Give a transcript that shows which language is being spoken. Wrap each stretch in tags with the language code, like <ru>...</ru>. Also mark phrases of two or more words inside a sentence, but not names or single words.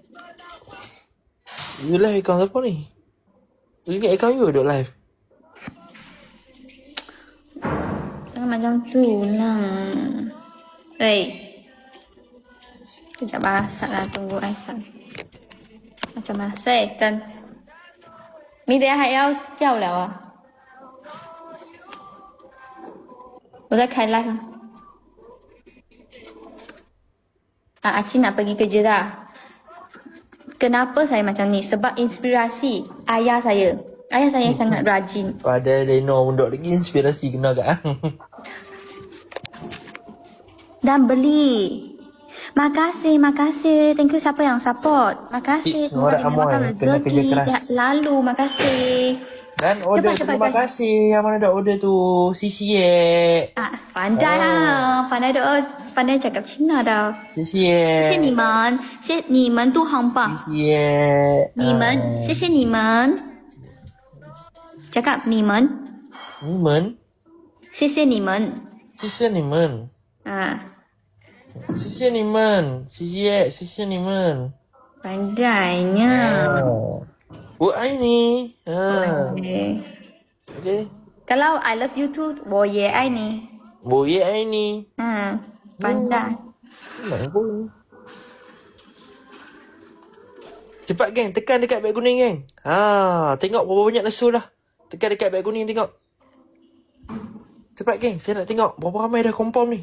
<en>You live account</en> <ms>siapa ni? You ingat</ms> <en>account you</en> <ms>duduk live? Jangan macam tu lah. Kejap masak lah, tunggu Aisyah. Macam mana? Kan</ms> <zh>明天还要叫了啊！我在开 live 啊。</zh> <ms>Acik nak pergi kerja dah. Kenapa saya macam ni? Sebab inspirasi ayah saya. Ayah saya sangat rajin. Pada Leno unduk lagi inspirasi kena kat. Dan beli. Makasih.</ms> <en>Thank you</en> <ms>siapa yang support. Makasih. Semua orang amoy kena kerja keras. Sihat selalu. Makasih. Dan order terima kasih. Yang mana dah order tu? CCA. Pandai lah. Pandai cakap Cina dah. CCA.</ms> <zh>谢谢你们，你们都很棒。</zh> <ms>CCA.</ms> <zh>你们，谢谢你们。cakap 你们。你们。谢谢你们。谢谢你们。谢谢你们，谢谢你们。</zh> <ms>Pandainya.</ms> <zh>我爱你。</zh> <en>Okay. Kalau I love you too,</en> <zh>我也爱你。我也爱你。</zh> <ms>Pandai. Cepat geng, tekan dekat beg kuning geng. Tengok berapa banyak lesu dah. Tekan dekat beg kuning tengok. Cepat geng, saya nak tengok berapa ramai dah confirm ni.</ms>